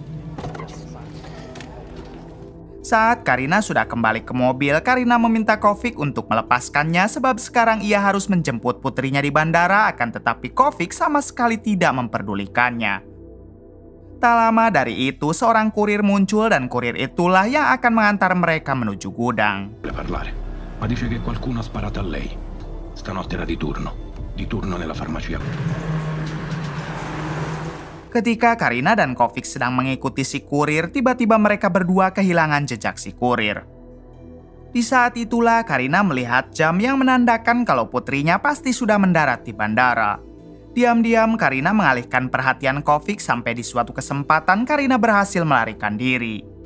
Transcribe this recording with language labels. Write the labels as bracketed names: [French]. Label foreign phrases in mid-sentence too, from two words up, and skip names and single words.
[Indonesian] Saat Karina sudah kembali ke mobil, Karina meminta Kovic untuk melepaskannya sebab sekarang ia harus menjemput putrinya di bandara, akan tetapi Kovic sama sekali tidak memperdulikannya. Tak lama dari itu, seorang kurir muncul dan kurir itulah yang akan mengantar mereka menuju gudang. [Italian] Ma dice che qualcuno ha sparato a lei. Stanotte era di turno nella farmacia. [Indonesian] Ketika Karina dan Kovic sedang mengikuti si kurir, tiba-tiba mereka berdua kehilangan jejak si kurir. Di saat itulah Karina melihat jam yang menandakan kalau putrinya pasti sudah mendarat di bandara. Diam-diam Karina mengalihkan perhatian Kovic sampai di suatu kesempatan Karina berhasil melarikan diri.